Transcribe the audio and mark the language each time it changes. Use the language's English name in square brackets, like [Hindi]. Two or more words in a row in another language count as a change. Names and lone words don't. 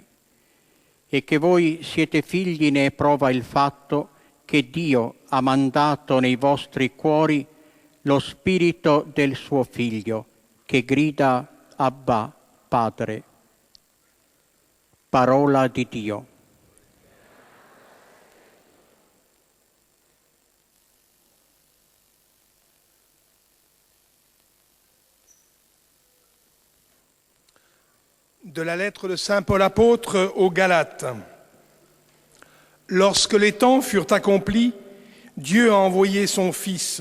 [Italian] E che voi siete figli ne è prova il fatto che Dio ha mandato nei vostri cuori lo spirito del suo figlio, che grida Abba, Padre. Parola di Dio. [French] De la lettre de Saint Paul apôtre aux Galates. Lorsque les temps furent accomplis, Dieu a envoyé son Fils.